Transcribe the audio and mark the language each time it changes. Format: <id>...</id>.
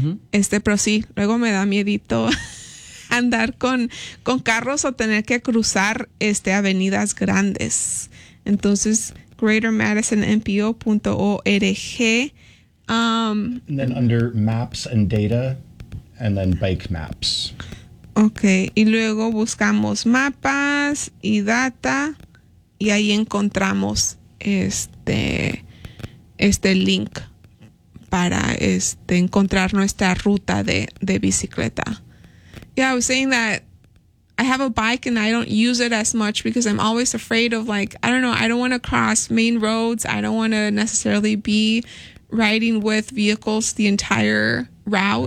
<es>Pero sí, luego me da miedito andar con carros o tener que cruzar avenidas grandes. Entonces, greatermadisonmpo.org.</es> <en>And then under maps and data, and then bike maps.</en> <es>Okay, y luego buscamos mapas y data, y ahí encontramos este link para encontrar nuestra ruta de bicicleta.</es> <en>Yeah, I was saying that I have a bike and I don't use it as much because I'm always afraid of, like, I don't know, I don't want to cross main roads. I don't want to necessarily be riding with vehicles the entire route.</en>